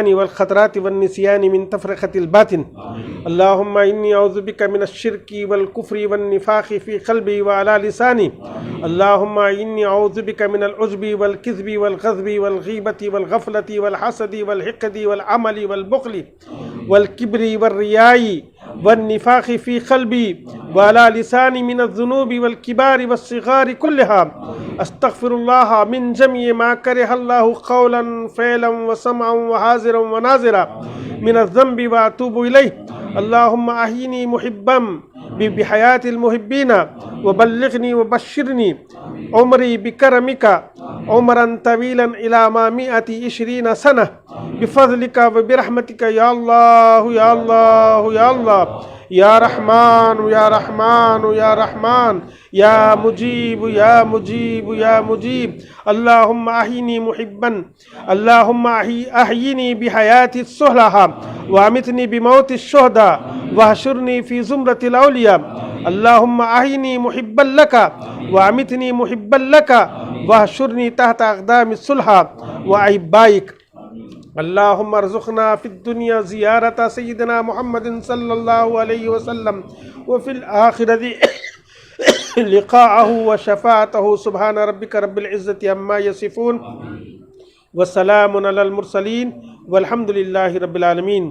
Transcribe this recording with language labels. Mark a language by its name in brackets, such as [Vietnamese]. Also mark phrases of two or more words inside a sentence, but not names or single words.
[Arabic] والخطرات والنسیان من تفرقة الباطن اللہم انی اعوذ بک من الشرک والکفر والنفاق فی قلبی وعلی لسانی اللہم انی اعوذ بک من العجب والکذب والغضب والغیبت والغفلت والحسد والحقد والعمل والبخل والکبر والریاء والنفاق فی قلبی وعلی لسانی من الذنوب والکبار والصغار كلها استغفر اللہ من جميع ما کرہ اللہ قولا فعلا وسمعا وحاضرا وناظرا من الذنب واتوب الیہ اللہم احیینی محبا بحیات المحبین وبلغنی وبشرنی عمری بکرمک عمرا طویلا الى ما 120 سنہ بفضلک وبرحمتک یا اللہ یا اللہ یا اللہ یا رحمان یا رحمان یا رحمان یا مجیب یا مجیب یا مجیب اللہم احیینی محبا اللہم احیینی بحیات الصلحاء وامتنی بموت الشہداء واحشرنی فی زمرۃ الاولیاء اللہم احیینی محبا لک وامتنی محبا لک واحشرنی تحت اقدام الصلحاء واحبائک اللہم ارزقنا فی الدنیا زیارت سیدنا محمد صلی اللہ علیہ وسلم وفی الآخرۃ لقاءہ وشفاعتہ سبحان ربک رب العزت عما یصفون وسلام علی المرسلین والحمد للہ رب العالمین۔